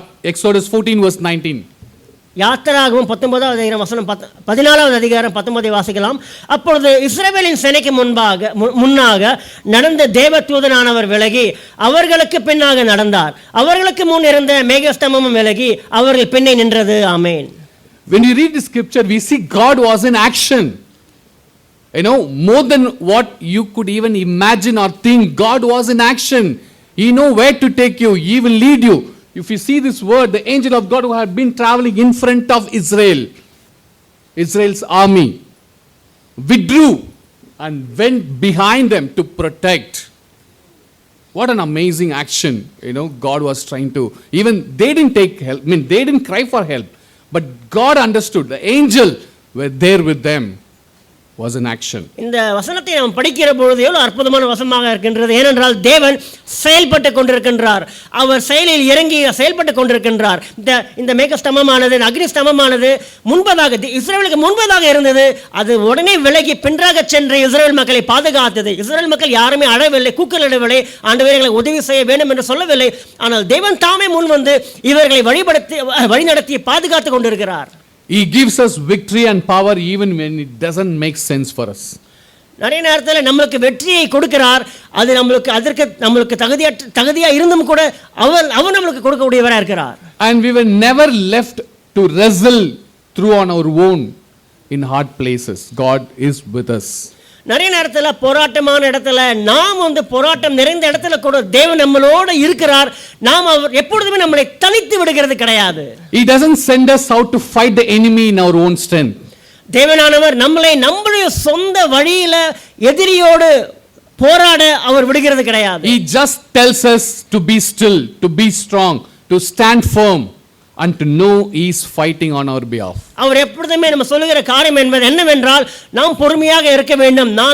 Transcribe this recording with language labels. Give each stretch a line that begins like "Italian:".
English: Exodus 14 verse 19.
Tamil: யாத்திராகமம் 19வது அதிகாரம் வசனம் 14வது அதிகாரம் 19 வாசிக்கலாம். அப்பொழுது இஸ்ரவேலின் சேனைக்கு முன்னாக நடந்த தேவதூதனானவர் விலகி அவர்களுக்கு பின்னாக நடந்தார். அவர்களுக்கு முன் இருந்த மேகஸ்தம்பமும் விலகி அவர்கள் பின்னே நின்றது. ஆமென்.
English: When you read the scripture, we see God was in action. More than what you could even imagine or think, God was in action. He knows where to take you. He will lead you. If you see this word, the angel of God who had been traveling in front of Israel's army, withdrew and went behind them to protect. What an amazing action. God was trying to, even they didn't take help. They didn't cry for help. But God understood. The angel were there with them. was in action.
Tamil: இந்த வசனத்தை நாம் படிக்கிற பொழுது எவ்வளவு அற்புதமான வசனமாக இருக்கின்றது. ஏனென்றால் தேவன் செயல்பட்டு கொண்டிருக்கின்றார். அவர் செயலில் இறங்கி செயல்பட்டு கொண்டிருக்கின்றார். இந்த மேக ஸ்தம்பமானது, அக்னி ஸ்தம்பமானது முன்பதாக இஸ்ரவேலுக்கு முன்பதாக இருந்தது. அது உடனே விலகி பின்றாக சென்று இஸ்ரவேல் மக்களை பாதுகாத்தது. இஸ்ரவேல் மக்கள் யாருமே அழவில்லை, கூக்குரலிடவில்லை, ஆண்டவரே எங்களுக்கு உதவி செய்ய வேண்டும் என்று சொல்லவில்லை. ஆனால் தேவன் தாமே முன் வந்து இவர்களை வழிநடத்தி பாதுகாத்து கொண்டிருக்கிறார்.
English: He gives us victory and power even when it doesn't make sense for us.
Tamil: நிறைய நேரத்தில் நம்மளுக்கு வெற்றியை கொடுக்கிறார். அது நம்மளுக்கு தகுதியா இருந்தும் கூட அவர் நம்மளுக்கு கொடுக்கக்கூடியவராக இருக்கிறார்.
English: And we were never left to wrestle through on our own in hard places. God is with us.
Tamil: நிறைய நேரத்தில் போராட்டமான இடத்துல நாம் போராட்டம் நிறைந்த இடத்துல கூட தேவன் நம்மளோட இருக்கிறார். நாம் அவர் எப்பொழுதுமே நம்மளை தனித்து விடுகிறது கிடையாது.
English: He doesn't send us out to fight the enemy in our own strength.
Tamil: தேவனானவர் நம்முடைய சொந்த வழியில எதிரியோடு போராட அவர் விடுகிறது கிடையாது.
English: He just tells us to be still, to be strong, to stand firm and to know he is fighting on our behalf.
Tamil: அவர் எப்பொழுதுமே நம்ம சொல்லுகிற காரியம் என்பது என்னவென்றால் நாம் பொறுமையாக இருக்க வேண்டும்.